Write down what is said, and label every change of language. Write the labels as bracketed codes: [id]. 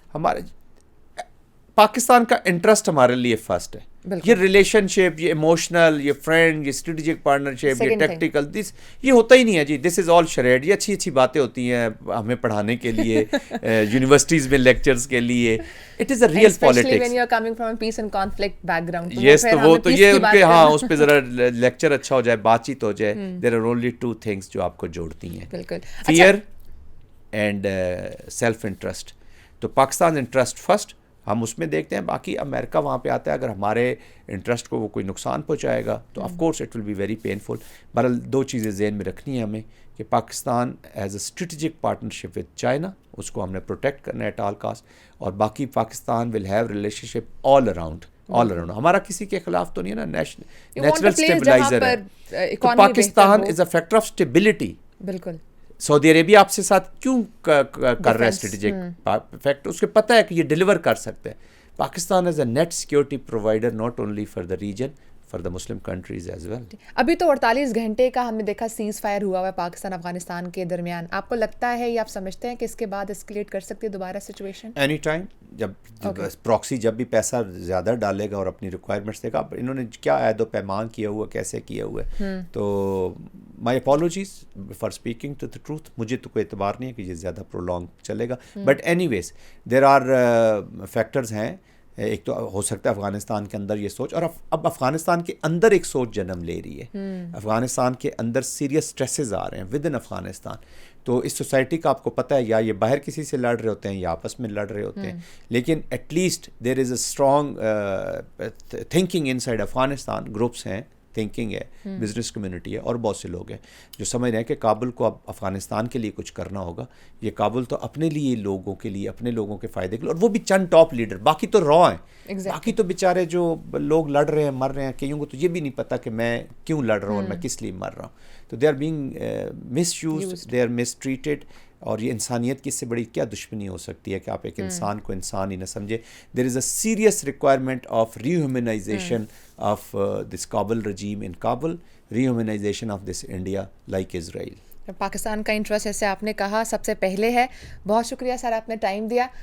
[ur] ہمارے پاکستان کا انٹرسٹ ہمارے لیے فرسٹ ہے. یہ ریلیشن شپ, یہ ایموشنل, یہ فرینڈ, یہ اسٹریٹجک پارٹنرشپ, یہ ٹیکٹیکل, دس یہ ہوتا ہی نہیں ہے جی. [en] This is all shared. [ur] یہ اچھی اچھی باتیں ہوتی ہیں ہمیں پڑھانے کے لیے, یونیورسٹیز میں لیکچرز کے لیے. [en] It is a real politics. when you are coming from a peace and conflict background. [ur] یس, تو وہ تو یہ ان کے, ہاں اس پہ ذرا لیکچر اچھا ہو جائے, بات چیت ہو جائے. [en] there are only 2 things [ur] جو آپ کو جوڑتی ہیں, بالکل, [en] Fair and self interest. [ur] تو پاکستان انٹرسٹ فرسٹ, ہم اس میں دیکھتے ہیں. باقی امریکہ وہاں پہ آتا ہے, اگر ہمارے انٹرسٹ کو وہ کوئی نقصان پہنچائے گا تو [en] Of course it will be very painful. [ur] بہرحال 2 چیزیں ذہن میں رکھنی ہیں ہمیں کہ [en] Pakistan as a strategic partnership with China, [ur] اس کو ہم نے پروٹیکٹ کرنا ہے [en] At all cost. [ur] اور باقی [en] Pakistan will have relationship all around. [ur] ہمارا کسی کے خلاف تو نہیں ہے نا, نیچرل اسٹیبلائزر ہے. تو [en] Pakistan is a factor of stability. [ur] بالکل. سعودی عربیہ آپ سے ساتھ کیوں کر رہا ہے اسٹریٹجک فیکٹ, اس کو پتہ ہے کہ یہ ڈیلیور کر سکتے ہیں. [en] Pakistan as a net security provider not only for the region, for the Muslim countries as well. [ur] ابھی تو 48 گھنٹے کا ہم نے دیکھا سیز فائر ہوا ہے پاکستان افغانستان کے درمیان. آپ کو لگتا ہے یا آپ سمجھتے ہیں کہ اس کے بعد اسکلیٹ کر سکتی ہے دوبارہ سچویشن؟ [en] Any time. [ur] جب پراکسی جب بھی پیسہ زیادہ ڈالے گا اور اپنی ریکوائرمنٹس دے گا. انہوں نے کیا عہد و پیمان کیا ہوا, کیسے کیا ہوا ہے, تو [en] My apologies for speaking to the truth. [ur] مجھے تو کوئی اعتبار نہیں ہے کہ یہ زیادہ پرولونگ چلے گا, [en] but anyways there are factors [ur] ہیں. ایک تو ہو سکتا ہے افغانستان کے اندر یہ سوچ, اور اب افغانستان کے اندر ایک سوچ جنم لے رہی ہے. افغانستان کے اندر سیریس اسٹریسز آ رہے ہیں [en] Within Afghanistan. [ur] تو اس سوسائٹی کا آپ کو پتہ ہے, یا یہ باہر کسی سے لڑ رہے ہوتے ہیں یا آپس میں لڑ رہے ہوتے ہیں, لیکن [en] At least there is a strong thinking inside Afghanistan. [ur] Groups ہیں, تھنکنگ ہے, بزنس کمیونٹی ہے, اور بہت سے لوگ ہیں جو سمجھ رہے ہیں کہ کابل کو اب افغانستان کے لیے کچھ کرنا ہوگا. یہ کابل تو اپنے لیے, لوگوں کے لیے, اپنے لوگوں کے فائدے کے لیے, اور وہ بھی چند ٹاپ لیڈر, باقی تو را ہیں. باقی تو بیچارے جو لوگ لڑ رہے ہیں, مر رہے ہیں, کئیوں کو تو یہ بھی نہیں پتہ کہ میں کیوں لڑ رہا ہوں اور میں کس لیے مر رہا ہوں. تو [en] They are being misused, they are mistreated. [ur] اور یہ انسانیت کی اس سے بڑی کیا دشمنی ہو سکتی ہے کہ آپ ایک انسان کو انسان ہی نہ سمجھے. [en] There is a serious requirement of rehumanization of this Kabul regime in Kabul, rehumanization of this India like Israel. [ur] پاکستان کا انٹرسٹ جیسے آپ نے کہا سب سے پہلے ہے. بہت شکریہ سر, آپ نے ٹائم دیا.